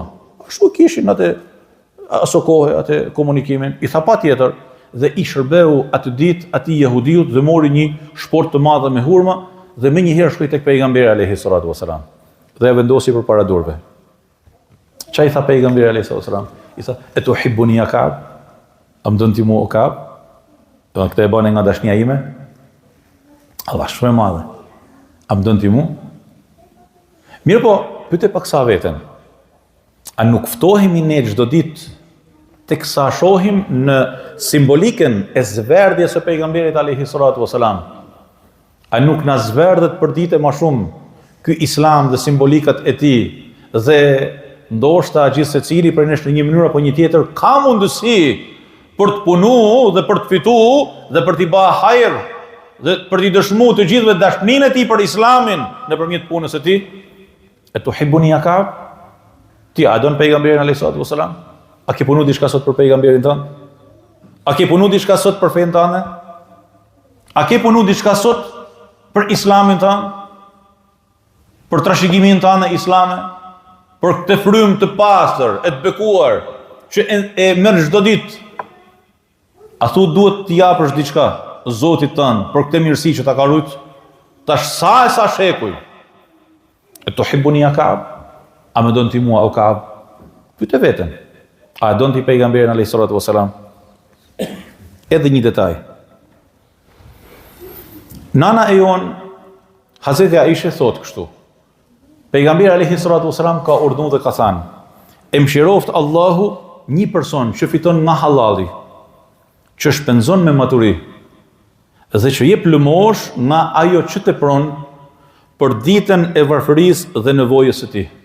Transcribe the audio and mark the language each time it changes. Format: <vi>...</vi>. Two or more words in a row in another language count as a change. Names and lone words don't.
<sq>Ashtu kishin atë aso kohë atë komunikimin. I tha: "Patjetër." Dhe i shërbeu atë ditë atij jehudiut dhe mori një shport të madh me hurma dhe më një herë shkoi tek pejgamberi</sq> <ar>عليه الصلاة والسلام.</ar> <sq>Dhe e vendosi përpara durve. Çfarë i tha pejgamberi</sq> <ar>عليه الصلاة والسلام?</ar> <sq>I tha:</sq> <ar>"أتحبني يا كعب?</ar> <sq>A më dën ti mua o Ka'b?" Do këtë e bënë nga dashnia ime. Allah, shumë e madhe. A më dën ti mua? Mirë, po pyete pak sa veten. A nuk ftohemi ne çdo ditë teksa shohim në simbolikën e zverdhjes së pejgamberit</sq> <ar>عليه الصلاة والسلام?</ar> <sq>A nuk na zverdhet për ditë më shumë ky islam dhe simbolikat e tij, dhe ndoshta gjithë secili prej nesh në një mënyrë apo një tjetër ka mundësi për të punuar dhe për të fituar dhe për t'i bërë hajër dhe për t'i dëshmuar të gjithëve dashninë e tij për islamin nëpërmjet punës së tij.</sq> <ar>أتحبني يا كعب?</ar> <sq>Ti a don pejgamberin</sq> <ar>عليه الصلاة والسلام?</ar> <sq>A ke punu diçka sot për pejgamberin tënd? A ke punu diçka sot për fen tënde? A ke punu diçka sot për islamin tënd? Për trashëgimin tënd islame? Për këtë frym të pastër, e të bekuar, që e merr çdo ditë? A thu duhet t'i japësh diçka Zotit tënd për këtë mirësi që ta ka rujt? Tash sa shekuj.</sq> <ar>أتحبني يا كعب?</ar> <sq>A më don ti mua o Ka'b? Pyete veten. A don ti pejgamberin</sq> <ar>عليه الصلاة والسلام?</ar> <sq>Edhe një detaj. Nana e jon, Hazreti Aisha thot kështu: pejgamberi</sq> <ar>عليه الصلاة والسلام</ar> <sq>ka urdhëruar dhe ka thënë: "E mëshiroft Allahu një person që fiton nga halali, që shpenzon me maturi dhe që jep lëmosh nga ajo që tepron për ditën e varfërisë dhe nevojës së tij.</sq>